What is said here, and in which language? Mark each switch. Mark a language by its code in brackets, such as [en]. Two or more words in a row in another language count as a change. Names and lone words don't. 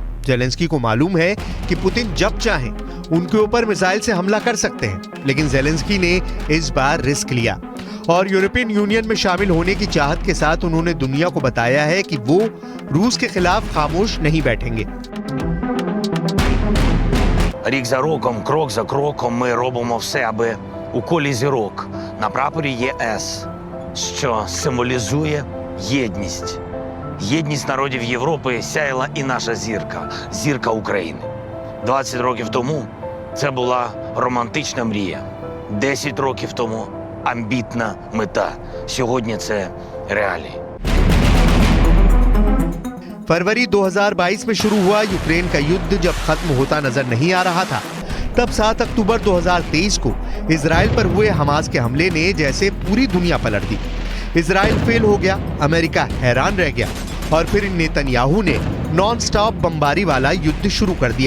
[hi] ज़ेलेंस्की को मालूम है कि पुतिन जब चाहें उनके ऊपर मिसाइल से हमला कर सकते हैं, लेकिन ज़ेलेंस्की ने इस बार रिस्क लिया और यूरोपियन यूनियन में शामिल होने की चाहत के साथ उन्होंने दुनिया को बताया है कि वो रूस के खिलाफ खामोश नहीं बैठेंगे। [uk] Рік за роком, крок за кроком ми робимо все, аби у колі зірок на прапорі ЄС, що символізує єдність. Єдність народів Європи сяяла і наша зірка – зірка України. 20 років тому це була романтична мрія. 10 रokів тому амбітна мета. Сьогодні це реалії. [hi] फरवरी 2022 में शुरू हुआ यूक्रेन का युद्ध जब खत्म होता नजर नहीं आ रहा था, तब 7 अक्टूबर 2023 को इजराइल पर हुए हमास के हमले ने जैसे पूरी दुनिया पलट दी। इजराइल फेल हो गया, अमेरिका हैरान रह गया और फिर नेतन्याहू ने [en] non stop [hi] बमबारी वाला युद्ध शुरू कर दिया।